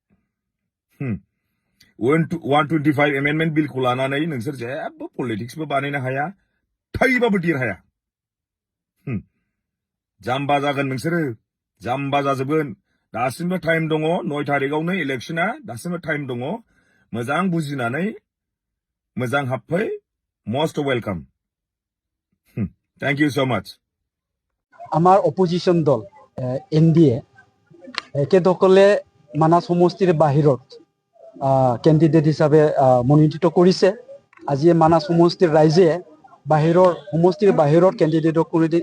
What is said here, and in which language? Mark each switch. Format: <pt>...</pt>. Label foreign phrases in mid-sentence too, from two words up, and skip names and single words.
<brx>125 एमेन्डमेन्ट बिलखौ लानानै नोंसोर जेबो पलिटिक्सबो बानायनो हाया थैबाबो देरहाया जाम्बा जागोन नोंसोरो जाम्बा जाजोबगोन दासिमबो टाइम दङ 9 तारिखआवनो इलेक्शना दासिमबो टाइम दङ मोजां बुजिनानै मोजां हाबफै</brx> <en>must welcome thank you so much</en> <as>আমাৰ অপজিশ্যন দল এনডিএ একেসকলে মানাস সমষ্টিৰ বাহিৰত কেণ্ডিডেট হিচাপে মনোনীত কৰিছে আজি মানাস সমষ্টিৰ ৰাইজে সমষ্টিৰ বাহিৰত কেণ্ডিডেটক কোনোদিন</as>